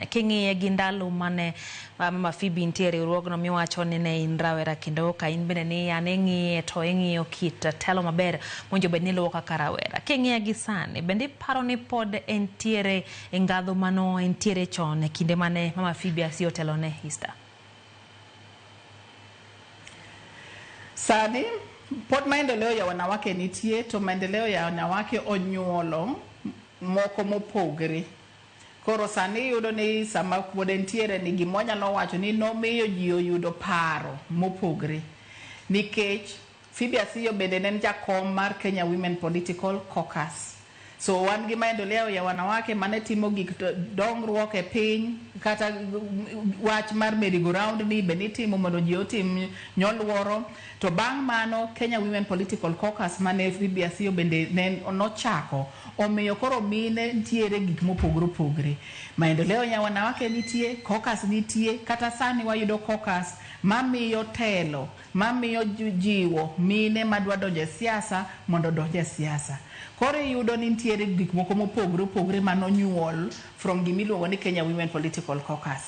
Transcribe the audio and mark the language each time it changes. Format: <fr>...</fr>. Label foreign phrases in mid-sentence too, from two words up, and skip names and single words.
<luo>King'iye gi ndalo mane Mama Phoebe nitiere riwruogno miwacho ni ne in rawera kendo ka in bende ni an ing'iye to ing'iyo kit telo maber monjo bed ni luwo kaka rawera. King'iye gi sani bende paro ni pod entiere ngadho mano entiere chon e kinde mane Mama Phoebe Asio telo ne Easter. Sani pod maendeleo ya wanawake nitie, to maendeleo ya wanawake onyuolo moko mopogre. Koro sani yudo ni sama pod entiere ni gimonyalo wacho ni nomiyo ji oyudo paro mopogre. Nikech Phoebe Asio bende ne jakom mar Kenya Women Political Caucus. So wan gi maendeleo ya wanawake mane timo gik dongruok e piny, kata wach mar merry-go-round ni bende timo mondo ji otim nyoluoro. To bang' mano Kenya Women Political Caucus mane Phoebe Asio bende ne nochako omiyo koro mine ntiere gik mopogre. Maendeleo ya wanawake nitie, caucus nitie, kata sani wayudo caucus mamiyo telo, mamiyo jiwo mine madwa donje siasa mondo donje siasa. Koro yudo ni ntiere gik moko mopogre manonyuol from gimiluongo ni Kenya Women Political Caucus.</luo>